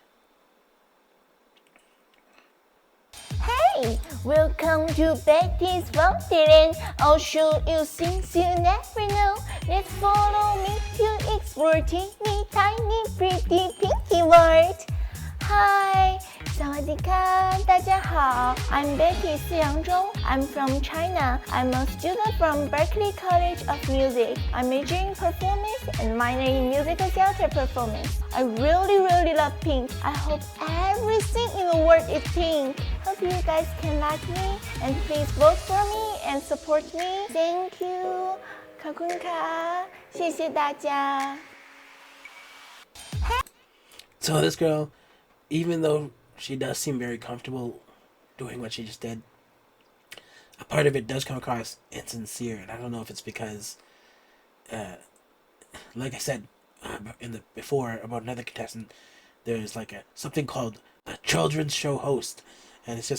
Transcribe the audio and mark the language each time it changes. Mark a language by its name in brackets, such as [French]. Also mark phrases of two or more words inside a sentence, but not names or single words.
[English] Hey, welcome to Betty's Wonderland. I'll show you things you never know. Let's follow me to explore teeny tiny pretty pinky world. Hi, [Thai] สวัสดีค่ะ [Chinese] 大家好 [English] I'm Betty 四阳中 I'm from China. I'm a student from Berklee College of Music. I'm majoring in performance and minoring in musical theater performance. I really love pink. I hope everything in the world is pink. Hope you guys can like me and please vote for me and support me. Thank you. [Thai] ขอบคุณค่ะ [Chinese] 谢谢大家 [English] So this girl, even though she does seem very comfortable doing what she just did, a part of it does come across insincere, and I don't know if it's because, like I said before about another contestant, there's like something called a children's show host, and it's